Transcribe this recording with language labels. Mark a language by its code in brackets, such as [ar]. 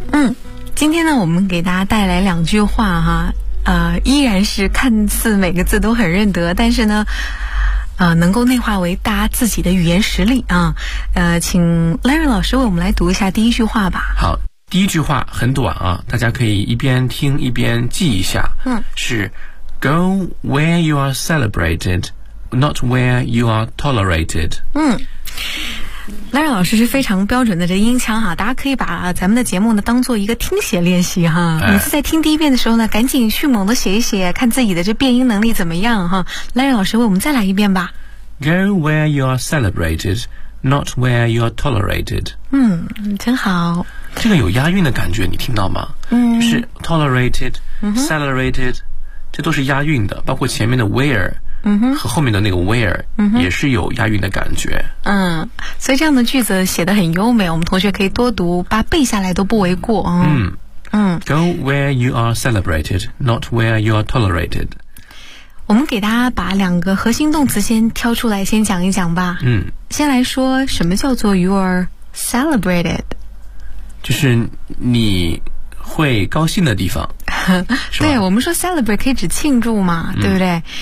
[zh] 嗯，今天呢，我们给大家带来两句话哈，依然是看似每个字都很认得，但是呢，能够内化为大家自己的语言实力啊。请 Larry 老师为我们来读一下第一句话吧。好，第一句话很短啊，大家可以一边听一边记一下。嗯， [en] 是 Go where you are celebrated, not where you are tolerated。 [zh] 嗯。 Larry 老师是非常标准的这音腔哈，大家可以把咱们的节目呢当做一个听写练习哈。哎，每次在听第一遍的时候呢，赶紧迅猛的写一写，看自己的这变音能力怎么样哈。 Larry 老师为我们再来一遍吧。 [en] Go where you are celebrated, not where you are tolerated。 [zh] 嗯，真好。这个有押韵的感觉，你听到吗？嗯，就是 tolerated,、嗯、celebrated, 这都是押韵的，包括前面的 where。嗯哼，和后面的那个 where、嗯、哼也是有押韵的感觉。嗯，所以这样的句子写得很优美，我们同学可以多读，把背下来都不为过。嗯嗯， [en] Go where you are celebrated, not where you are tolerated。 [zh] 我们给大家把两个核心动词先挑出来先讲一讲吧。嗯，先来说什么叫做 [en] you are celebrated， [zh] 就是你会高兴的地方。对，我们说 celebrate 可以指庆祝嘛，对不对？